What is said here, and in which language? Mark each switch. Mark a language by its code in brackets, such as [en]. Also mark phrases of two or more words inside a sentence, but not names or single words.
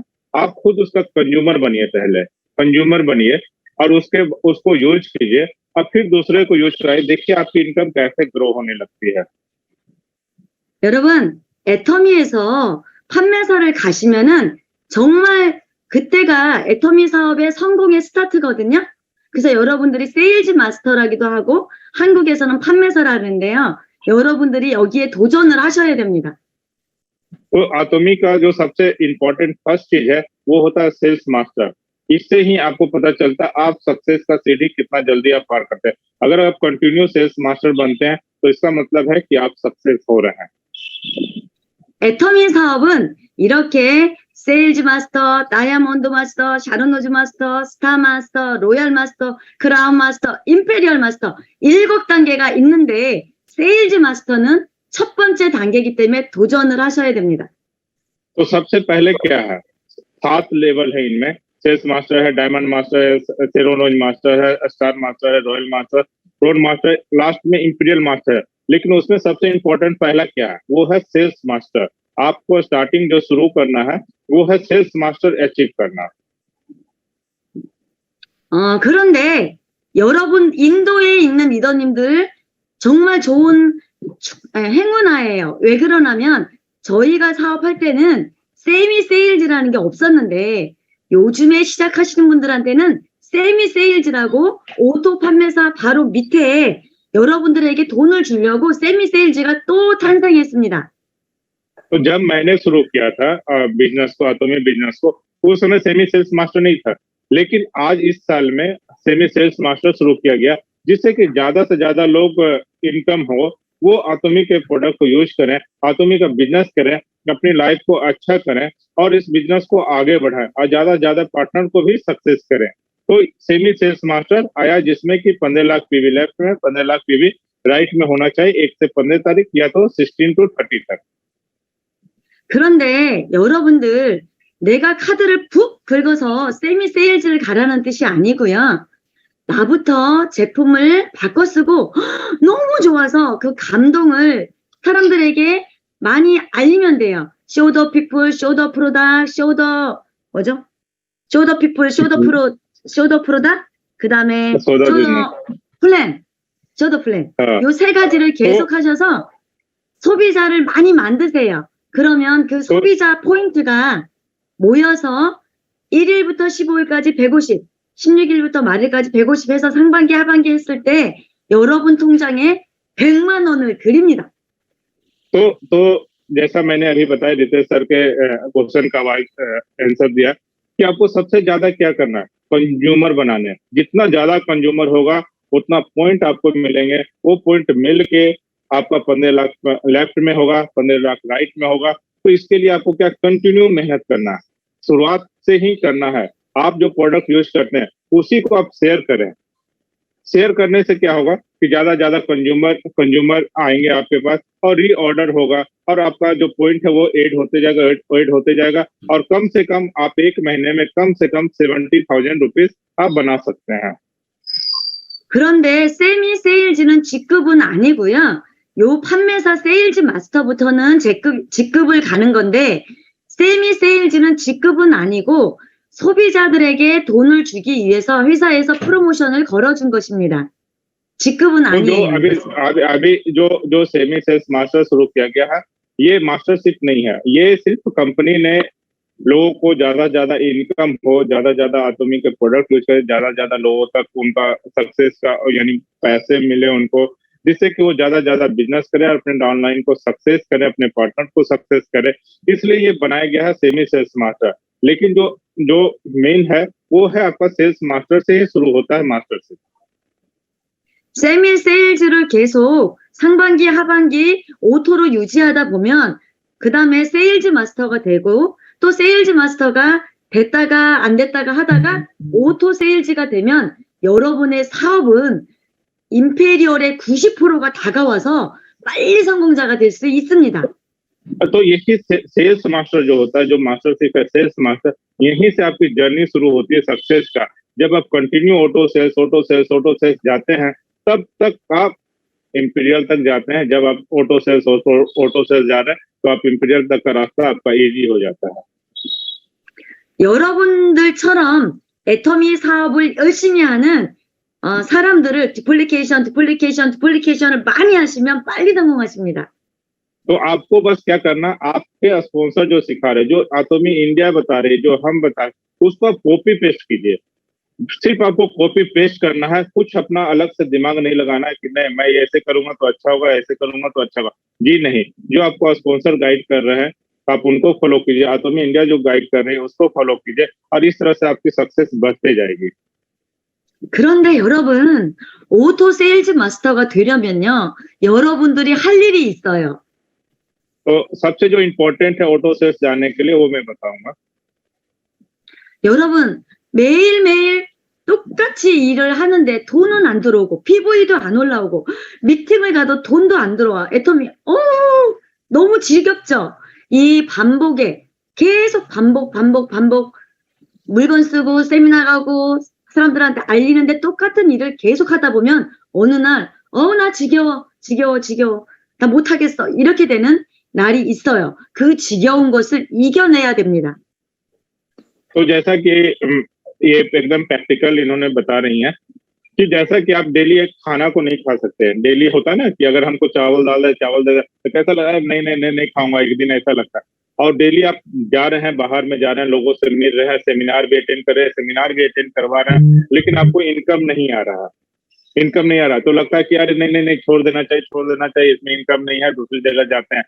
[hi] आप खुद उसका कंज्यूमर बनिए, पहले कंज्यूमर बनिए और उसको यूज कीजिए और फिर दूसरे को यूज कराइए। देखिए आपकी इनकम कैसे ग्रो होने लगती है। [ko] 여러분, 애터미에서 판매사를 가시면은 정말 그때가 애터미 사업의 성공의 스타트거든요. 그래서 여러분들이 세일즈 마스터라기도 하고 한국에서는 판매사라는데요. 여러분들이 여기에 도전을 하셔야 됩니다. [hi] तो एटॉमिक का जो सबसे [en] important first [hi] चीज है वो होता है सेल्स मास्टर। इससे ही आपको पता चलता है आप सक्सेस का सीढ़ी कितना जल्दी आप पार करते हैं। अगर आप कंटिन्यू सेल्स मास्टर बनते हैं तो इसका मतलब है कि आप सक्सेस हो रहे हैं। [ko] 애터미 사업은 이렇게 세일즈 마스터, 다이아몬드 마스터, 샤론 로즈 마스터, 스타 마스터, 로얄 마스터, 크라운 마스터, 임페리얼 마스터 7단계가 있는데 세일즈 마스터는 첫 번째 단계이기 때문에 도전을 하셔야 됩니다. [hi] तो सबसे पहले क्या है, 7 लेवल है इनमें। सेल्स मास्टर है, डायमंड मास्टर है, सेरोनोज मास्टर है, स्टार मास्टर है, रॉयल मास्टर, रोड मास्टर, लास्ट में इंपीरियल मास्टर है। लेकिन उसमें सबसे इम्पोर्टेंट पहला क्या है, वो है सेल्स मास्टर। आपको स्टार्टिंग जो शुरू करना है वो है सेल्स मास्टर अचीव करना। [ko] 그런데 여러분 인도에 있는 리더님들 정말 좋은 행운아예요. 왜 그러냐면 저희가 사업할 때는 세미 세일즈라는 게 없었는데 요즘에 시작하시는 분들한테는 세미 세일즈라고 오토 판매사 바로 밑에 여러분들에게 돈을 주려고 세미 세일즈가 또 탄생했습니다. [hi] तो जब मैंने शुरू किया था बिजनेस को, आटोमी बिजनेस को, उस समय सेमी सेल्स मास्टर नहीं था। लेकिन आज इस साल में सेमी सेल्स मास्टर शुरू किया गया, जिससे कि ज्यादा से ज्यादा लोग इनकम हो, वो आटोमी के प्रोडक्ट को यूज करें, आटोमी का बिजनेस करें, अपनी लाइफ को अच्छा करें और इस बिजनेस को आगे बढ़ाएं और ज्यादा से ज्यादा पार्टनर को भी सक्सेस करें। तो सेमी सेल्स मास्टर आया, जिसमें कि 15 लाख पीवी लेफ्ट में, 15 लाख पीवी राइट में होना चाहिए 1 से 15 तारीख या तो 16 to 30 तक। [ko] 그런데 여러분들 내가 카드를 푹 긁어서 세미 세일즈를 가라는 뜻이 아니고요. 나부터 제품을 바꿔 쓰고 너무 좋아서 그 감동을 사람들에게 많이 알리면 돼요. [en] Show the people, show the product, show the 뭐죠? Show the people, show the product. 그다음에 show the plan, show the plan. [ko] 요 세 가지를 계속 하셔서 소비자를 많이 만드세요. 그러면 그 소비자 포인트가 모여서 1일부터 15일까지 150, 16일부터 말일까지 150 해서 상반기 하반기 했을 때 여러분 통장에 100만 원을 드립니다. [hi] तो जैसा मैंने अभी बताया, रितेश सर के क्वेश्चन का आंसर दिया कि आपको सबसे ज्यादा क्या करना है, कंज्यूमर बनाने। जितना ज्यादा कंज्यूमर होगा उतना पॉइंट आपको मिलेंगे। वो पॉइंट मिल के आपका 15 लाख लेफ्ट में होगा, 15 लाख राइट में होगा। तो इसके लिए आपको क्या कंटिन्यू मेहनत करना है, शुरुआत से ही करना है। आप जो प्रोडक्ट यूज करते हैं उसी को आप शेयर करें। शेयर करने से क्या होगा कि ज्यादा ज्यादा कंज्यूमर आएंगे आपके पास और रीऑर्डर होगा और आपका जो पॉइंट है वो ऐड होते जाएगा और कम से कम आप एक महीने में कम से कम 70,000 रुपीज आप बना सकते हैं। [ko] 그런데 세미 세일즈는 직급은 아니고요. 요 판매사 세일즈 마스터부터는 직급을 가는 건데 세미 세일즈는 직급은 아니고 소비자들에게 돈을 주기 위해서 회사에서 프로모션을 걸어준 것입니다. 직급은 아니에요. [hi] अभी जो सेमी सेल्स मास्टर शुरू किया गया है, ये मास्टरशिप नहीं है। ये सिर्फ कंपनी ने लोगों को ज्यादा ज्यादा इनकम हो, ज्यादा ज्यादा आटोमी के प्रोडक्ट यूज करें, ज्यादा ज्यादा लोगों तक उनका सक्सेस का यानी पैसे मिले उनको, जिससे कि वो ज्यादा ज्यादा बिजनेस करें और अपने डाउनलाइन को सक्सेस करें, अपने पार्टनर को सक्सेस करें। इसलिए ये बनाया गया है सेमी सेल्स मास्टर। लेकिन जो मेन है वो है आपका सेल्स मास्टर से ही शुरू होता है मास्टरशिप। [ko] 세미 세일즈를 계속 상반기 하반기 오토로 유지하다 보면 그 다음에 세일즈 마스터가 되고 또 세일즈 마스터가 됐다가 안 됐다가 하다가 오토 세일즈가 되면 여러분의 사업은 임페리얼의 90%가 다가와서 빨리 성공자가 될 수 있습니다. [hi] तो यही सेल्स मास्टर जो होता है, जो मास्टरशिप है सेल्स मास्टर, यहीं से आपकी जर्नी शुरू होती है सक्सेस का। जब आप कंटिन्यू ऑटो सेल्स जाते हैं तब तक आप इंपीरियल तक जाते हैं। जब आप ऑटो सेल्स जा रहे हैं तो आप इंपीरियल तक का रास्ता आपका इजी हो जाता है। [ko] 여러분들처럼 애터미 사업을 열심히 하는 사람들을 디플리케이션을 많이 하시면 빨리 성공하십니다. [hi] तो आपको बस क्या करना, आपके स्पॉन्सर जो सिखा रहे, जो आटोमी इंडिया बता रहे, जो हम बता रहे, उसको आप [en] copy paste [hi] कीजिए। सिर्फ आपको [en] copy paste [hi] करना है, कुछ अपना अलग से दिमाग नहीं लगाना है कि नहीं मैं ऐसे करूंगा तो अच्छा होगा, ऐसे करूंगा तो अच्छा होगा। जी नहीं, जो आपको स्पॉन्सर गाइड कर रहे हैं आप उनको फॉलो कीजिए। आटोमी इंडिया जो गाइड कर रहे हैं उसको फॉलो कीजिए और इस तरह से आपकी सक्सेस बढ़ते जाएगी। [ko] 그런데 여러분, 오토 세일즈 마스터가 되려면요, 여러분들이 할 일이 있어요. [hi] तो सबसे जो इम्पोर्टेंट है ऑटो सेल्स जानने के लिए वो मैं बताऊंगा. [ko] 여러분, 매일매일 똑같이 일을 하는데 돈은 안 들어오고, PV도 안 올라오고, 미팅을 가도 돈도 안 들어와. 애터미, 너무 지겹죠? 이 반복에 계속 반복, 물건 쓰고, 세미나 가고, 사람들한테 알리는데 똑같은 일을 계속 하다 보면, 어느 날, 나 지겨워. 나 못하겠어. 이렇게 되는 날이 있어요. 그 지겨운 것을 이겨내야 됩니다. [hi] तो जैसा कि ये एकदम प्रैक्टिकल इन्होंने बता रही हैं कि जैसा कि आप डेली एक खाना को नहीं खा सकते. डेली होता है ना कि अगर हमको चावल दे तो कैसा लगा है, नहीं खाऊंगा, एक दिन ऐसा लगता है. और डेली आप जा रहे हैं, बाहर में जा रहे हैं, लोगों से मिल रहे हैं, सेमिनार भी अटेंड कर रहे हैं, सेमिनार भी अटेंड करवा रहे हैं, लेकिन आपको इनकम नहीं आ रहा, तो लगता है कि यार नहीं छोड़ देना चाहिए, इसमें इनकम नहीं है, दूसरी जगह जाते हैं.